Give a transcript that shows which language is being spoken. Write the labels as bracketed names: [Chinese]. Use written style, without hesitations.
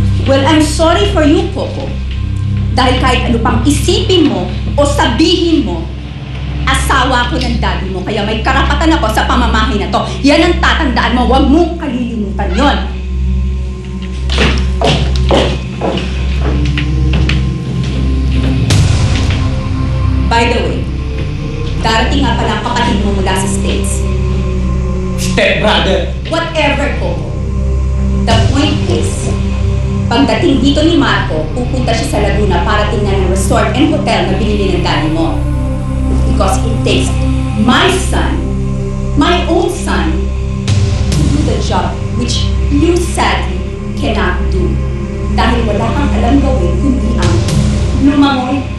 [English] Well, I'm sorry for you, Coco. [Filipino] Dahil kahit ano pang isipin mo o sabihin mo, asawa ko ng daddy mo, kaya may karapatan ako sa pamamahay na to. Yan ang tatandaan mo, huwag mong kalilimutan yon. [English] By the way, [Filipino] darating nga pala ang kapatid mo mula sa States. [English] Step brother! Whatever, Coco. The point is, [Filipino] pagdating dito ni Marco, pupunta siya sa Laguna para tingnan ang resort and hotel na binili ng daddy mo. [English] Because it takes my son, my own son, to do the job which you sadly cannot do. [Filipino] Dahil wala kang alam gawin kundi ang lumangoy.